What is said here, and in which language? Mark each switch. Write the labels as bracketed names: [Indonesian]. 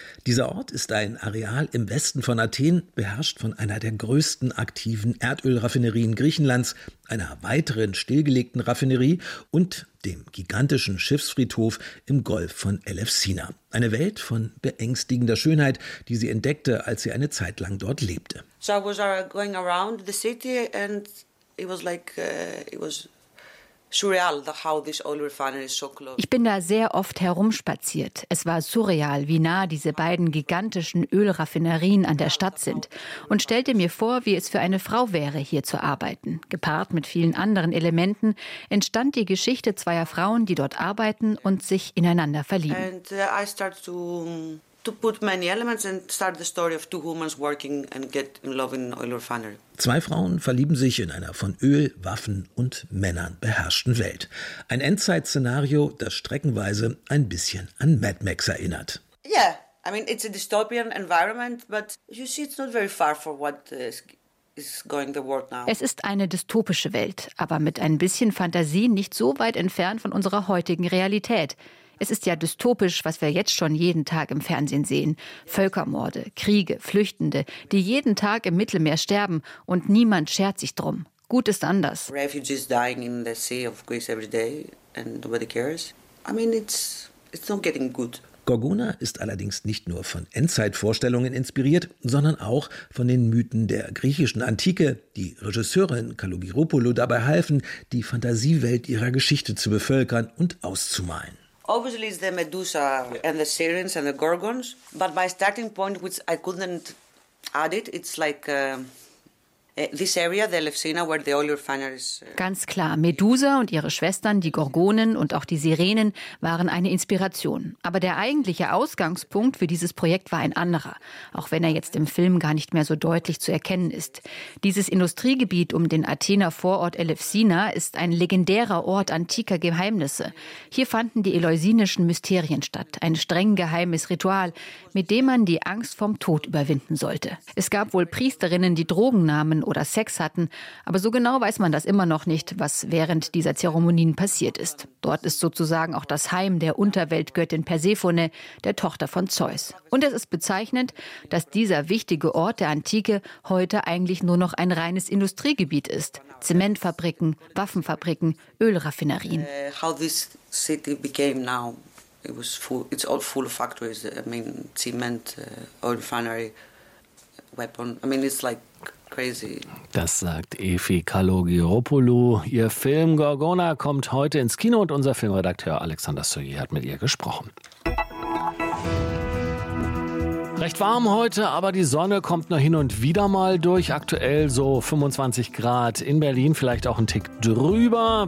[German] Dieser Ort ist ein Areal im Westen von Athen, beherrscht von einer der größten aktiven Erdölraffinerien Griechenlands, einer weiteren stillgelegten Raffinerie und dem gigantischen Schiffsfriedhof im Golf von Elefsina. Eine Welt von beängstigender Schönheit, die sie entdeckte, als sie eine Zeit lang dort lebte. [English] So I was going around the city and it was like, it was surreal, how this oil refinery is so close. [German] Ich bin da sehr oft herumspaziert. Es war surreal, wie nah diese beiden gigantischen Ölraffinerien an der Stadt sind. Und stellte mir vor, wie es für eine Frau wäre, hier zu arbeiten. Gepaart mit vielen anderen Elementen entstand die Geschichte zweier Frauen, die dort arbeiten und sich ineinander verlieben. [English] And I start to put many elements and start the story of two women working and get in love in oil refinery. [German] Zwei Frauen verlieben sich in einer von Öl, Waffen und Männern beherrschten Welt. Ein Endzeit-Szenario, das streckenweise ein bisschen an Mad Max erinnert. [English] Yeah, I mean it's a dystopian environment, but you see it's not very far from what is going the world now. [German] Es ist eine dystopische Welt, aber mit ein bisschen Fantasie nicht so weit entfernt von unserer heutigen Realität. Es ist ja dystopisch, was wir jetzt schon jeden Tag im Fernsehen sehen. Völkermorde, Kriege, Flüchtende, die jeden Tag im Mittelmeer sterben und niemand schert sich drum. Gut ist anders. [English] Refugees dying in the sea of Greece every day and nobody cares. I mean, it's not getting good. [German] Gorgona ist allerdings nicht nur von Endzeitvorstellungen inspiriert, sondern auch von den Mythen der griechischen Antike, die Regisseurin Kalogiropoulou dabei halfen, die Fantasiewelt ihrer Geschichte zu bevölkern und auszumalen. [English] Obviously it's the Medusa and the Sirens and the Gorgons, but my starting point, which I couldn't add it, it's like this area, the Elefsina, where the oil refinery is. [German] Ganz klar, Medusa und ihre Schwestern, die Gorgonen und auch die Sirenen, waren eine Inspiration. Aber der eigentliche Ausgangspunkt für dieses Projekt war ein anderer, auch wenn er jetzt im Film gar nicht mehr so deutlich zu erkennen ist. Dieses Industriegebiet um den Athener Vorort Elefsina ist ein legendärer Ort antiker Geheimnisse. Hier fanden die eleusinischen Mysterien statt, ein streng geheimes Ritual, mit dem man die Angst vorm Tod überwinden sollte. Es gab wohl Priesterinnen, die Drogen nahmen oder Sex hatten, aber so genau weiß man das immer noch nicht, was während dieser Zeremonien passiert ist. Dort ist sozusagen auch das Heim der Unterweltgöttin Persephone, der Tochter von Zeus. Und es ist bezeichnend, dass dieser wichtige Ort der Antike heute eigentlich nur noch ein reines Industriegebiet ist. Zementfabriken, Waffenfabriken, Ölraffinerien. [English] How this city became now, it was full, it's all full of factories, I mean cement, oil refinery, weapon, I mean it's like crazy. [German] Das sagt Efi Kalogiropoulou. Ihr Film Gorgona kommt heute ins Kino und unser Filmredakteur Alexander Soyer hat mit ihr gesprochen. Recht warm heute, aber die Sonne kommt nur hin und wieder mal durch. Aktuell so 25 Grad in Berlin, vielleicht auch ein Tick drüber.